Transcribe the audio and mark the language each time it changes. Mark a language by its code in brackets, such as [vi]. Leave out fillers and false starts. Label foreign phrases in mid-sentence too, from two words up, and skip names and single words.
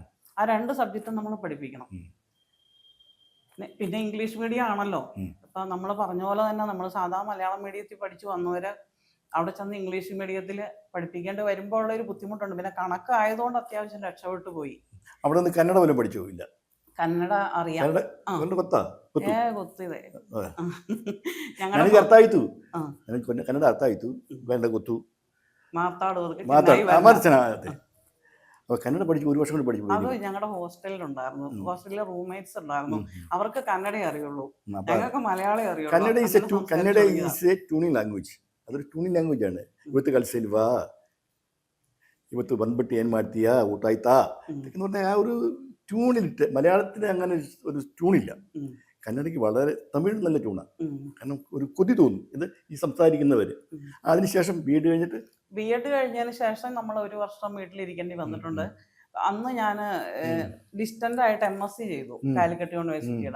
[ml] ആ 2 സബ്ജക്റ്റും നമ്മൾ പഠിപ്പിക്കണം. പിന്നെ [en] English medium [ml] ആണല്ലോ. ഇപ്പം നമ്മൾ പറഞ്ഞ പോലെ തന്നെ നമ്മൾ സാധാ മലയാളം മീഡിയത്തിൽ പഠിച്ചു വന്നവര് അവിടെ ചെന്ന് ഇംഗ്ലീഷ് മീഡിയത്തിൽ പഠിപ്പിക്കേണ്ടി വരുമ്പോൾ ഉള്ളൊരു ബുദ്ധിമുട്ടുണ്ട്. പിന്നെ കണക്കായതുകൊണ്ട് അത്യാവശ്യം രക്ഷപ്പെട്ടു പോയി. അവിടെ നിന്ന് കന്നഡ പോലും പഠിച്ചു ഇല്ല? കന്നഡ അറിയാം. [kn] ಕನ್ನಡ ಅರ್ಥ ಆಯ್ತು, ಗಂಡ ಗೊತ್ತು, [ml] കന്നഡ പഠിച്ചു 1 വർഷം കൊണ്ട് പഠിച്ചു. അത് ഞങ്ങളുടെ ഹോസ്റ്റലിലുണ്ടായിരുന്നു. ഹോസ്റ്റലിലെ റൂംമേറ്റ്സ് ഉണ്ടായിരുന്നു. അവർക്ക് കന്നഡേ അറിയുള്ളൂ, ഞങ്ങൾക്ക് മലയാളം അറിയുള്ളൂ. [en] Kannada is a tuning language. [ml] അതൊരു ട്യൂണിങ് ലാംഗ്വേജ് ആണ്. [kn] ಇವತ್ತು ಕಲ್ಸಿಲ್ವಾ, ಇವತ್ತು ಬಂದ್ಬಿಟ್ಟು ಏನು ಮಾಡ್ತೀಯಾ, ಊಟ ಆಯ್ತಾ [ml] എന്ന് പറഞ്ഞാൽ ആ ഒരു ട്യൂണിലിട്ട്. മലയാളത്തിന് അങ്ങനെ ഒരു ട്യൂണില്ല. കന്നഡയ്ക്ക് വളരെ, തമിഴ് നല്ല ട്യൂണാണ്. കാരണം ഒരു കൊതി തോന്നും ഇത് ഈ സംസാരിക്കുന്നവർ. അതിനുശേഷം ബി എഡ് കഴിഞ്ഞതിന് ശേഷം നമ്മൾ 1 വർഷം വീട്ടിലിരിക്കേണ്ടി വന്നിട്ടുണ്ട്. അന്ന് ഞാൻ ഡിസ്റ്റന്റ് ആയിട്ട് MSc ചെയ്തു കാലിക്കറ്റ് യൂണിവേഴ്സിറ്റിയുടെ.